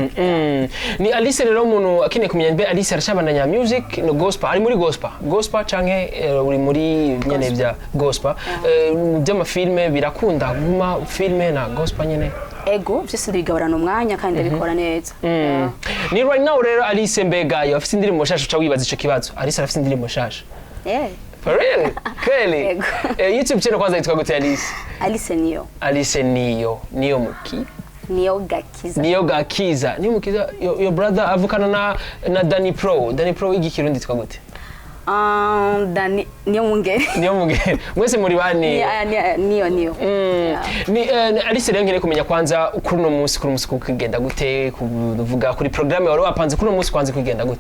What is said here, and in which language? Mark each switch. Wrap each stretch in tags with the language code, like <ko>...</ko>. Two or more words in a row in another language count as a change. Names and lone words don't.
<rn>Ni Alice rero umuntu akeneye kumenya mbe Alice arashabandanya music no gospel ari muri gospel canke uri muri nyene bya gospel by'amafilme birakunda guma filme na gospel nyene. Ego byose ndigaburana umwanya kandi bikora neza. Ni</rn> <en>right now</en> <rn>rero Alice mbega yo afite indirimbo shasha uca wibaza ico kibazo. Alice afite indirimbo shasha.</rn> <en>For real?</en> <rn>Kweli? YouTube channel kwanza yitwa gute Alice? Alice Niyo. Alice Niyo. Niyo muki? Niyo Gakiza. Niyo Gakiza. Niyo mukiza</rn> <en>your brother</en> <rn>avukana na Danny Pro. Danny Pro igikirundi yitwa gute? Danny Niyo Mungere. Niyo Mungere. Mwese muri bani? Niyo. Ni Alice rero nkire kumenya kwanza kuri no munsi kugenda gute kuvuga kuri programme wari wapanze kuri no munsi kwanza kugenda gute?</rn>